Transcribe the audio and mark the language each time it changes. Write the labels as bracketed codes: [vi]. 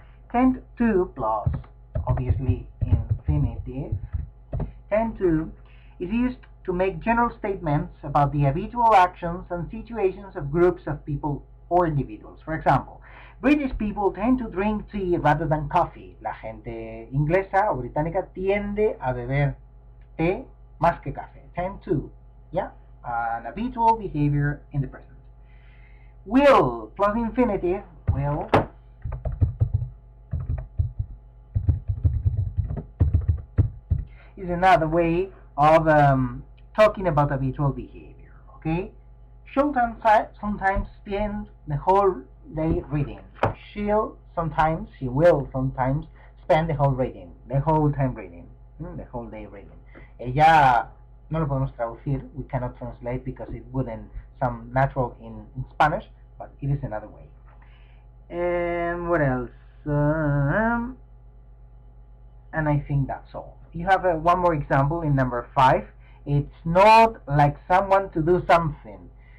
[en] Tend to plus, obviously, infinitive. Tend to is used to make general statements about the habitual actions and situations of groups of people or individuals. For example, British people tend to drink tea rather than coffee. [es] La gente inglesa o británica tiende a beber té más que café. [en] Tend to, yeah, an habitual behavior in the present. Will plus infinitive, will, is another way of talking about habitual behavior. Okay, she'll sometimes spend the whole day reading. She will sometimes spend the whole time reading, the whole day reading. [es] Ella no lo podemos traducir. [en] We cannot translate because it wouldn't sound natural in Spanish, but it is another way. And what else? And I think that's all. You have one more example in number 5. It's not like someone to do something.